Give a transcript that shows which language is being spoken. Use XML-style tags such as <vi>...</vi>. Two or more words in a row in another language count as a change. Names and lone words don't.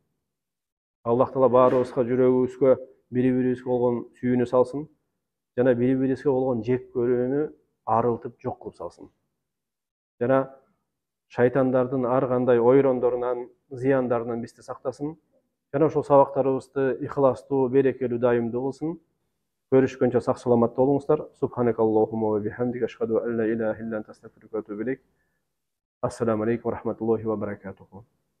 <ky>Аллах Таала баарыбызга жүрөгүбүзгө бири-бирибизге болгон сүйүүнү салсын, жана бири-бирибизге болгон жек көрүүнү арылтып жок кылып салсын. Жана шайтандардын ар кандай ойрондорунан, зыяндарынан бизди сактасын. Жана ошол сабактарыбызды ихластуу, берекелүү, дайымдуу кылсын. Көрүшкөнчө сак саламатта болуңуздар.</ky> <ar>سبحانك اللهم وبحمدك أشهد أن لا إله إلا أنت أستغفرك وأتوب إليك. السلام عليكم ورحمة الله وبركاته.</ar>